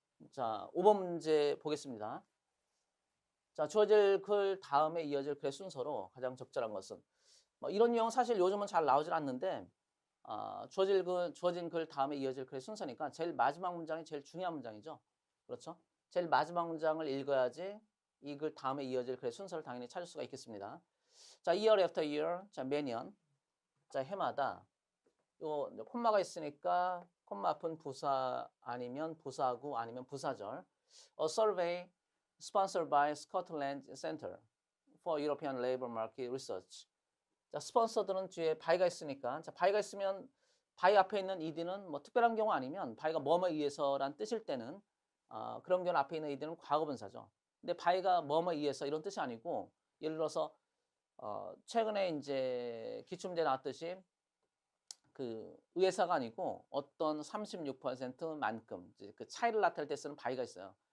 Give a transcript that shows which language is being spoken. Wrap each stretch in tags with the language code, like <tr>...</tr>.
<ko>자, 5번 문제 보겠습니다. 자, 주어질 글 다음에 이어질 글의 순서로 가장 적절한 것은 뭐 이런 유형 사실 요즘은 잘 나오질 않는데 주어진 글 다음에 이어질 글의 순서니까 제일 마지막 문장이 제일 중요한 문장이죠. 그렇죠? 제일 마지막 문장을 읽어야지 이 글 다음에 이어질 글의 순서를 당연히 찾을 수가 있겠습니다. 자,</ko> <en>year after year,</en> <ko>자, 매년, 자, 해마다 요 콤마가 있으니까 콤마 앞은 부사 아니면 부사구 아니면 부사절.</ko> <en>A survey sponsored by Scotland Center for European Labour Market Research.</en> <ko>자, 스폰서들은 뒤에 by가 있으니까 자, by가 있으면 by 앞에 있는 ed는 뭐 특별한 경우 아니면 by가 뭐뭐에 의해서란 뜻일 때는 그런 경우 앞에 있는 ed는 과거분사죠. 근데 by가 뭐뭐에 의해서 이런 뜻이 아니고 예를 들어서 최근에 이제 기출문제 나왔듯이 그 의회사가 아니고 어떤 36%만큼 그 차이를 나타낼 때 쓰는 by가 있어요.</ko>